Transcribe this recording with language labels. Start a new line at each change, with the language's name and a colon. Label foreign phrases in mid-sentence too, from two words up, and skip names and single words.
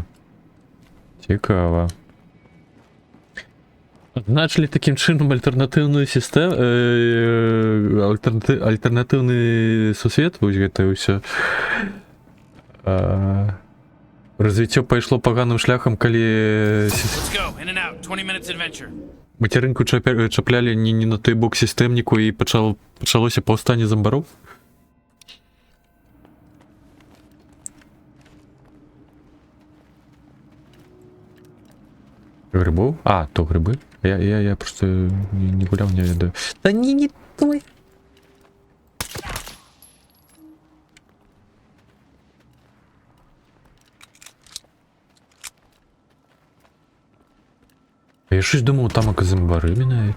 Belarusian: Цікава. Значили таким чынам альтэрнатыўную сістэму, альтэрнатыўны сусвет, вось гэта ўсё. Развіццё пайшло паганым шляхам, калі
English: Let's go. In and out. 20 minutes adventure.
Belarusian: мацярынку чаплялі не на той бок сістэмніку і пачалося паўстанне замбароў?
Russian: Грибов?
Ukrainian: А, то гриби. Я просто не гуляв, не ведаю. Та ні, не той. А я щось думав, там зомбари міняєте.